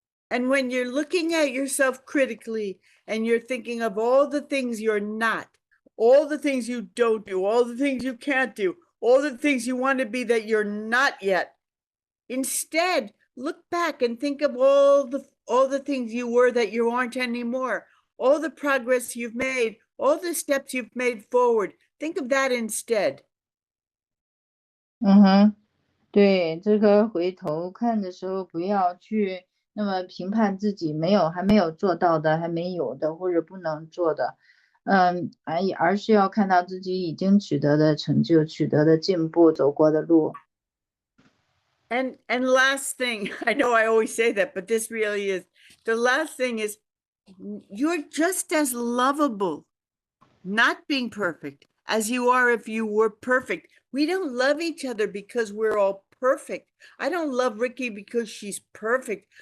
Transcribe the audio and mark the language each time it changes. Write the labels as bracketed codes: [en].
[en] And when you're looking at yourself critically and you're thinking of all the things you're not, all the things you don't do, all the things you can't do, all the things you want to be that you're not yet, instead, look back and think of all the things you were that you aren't anymore, all the progress you've made, all the steps you've made forward. Think of that instead. [zh] 对，这个回头看的时候，不要去那么评判自己还没有做到的，还没有的，或者不能做的，而是要看到自己已经取得的成就、取得的进步、走过的路。 [en] And last thing, I know I always say that, but this really is, the last thing is you're just as lovable, not being perfect, as you are if you were perfect. We don't love each other because we're all perfect. I don't love Ricky because she's perfect.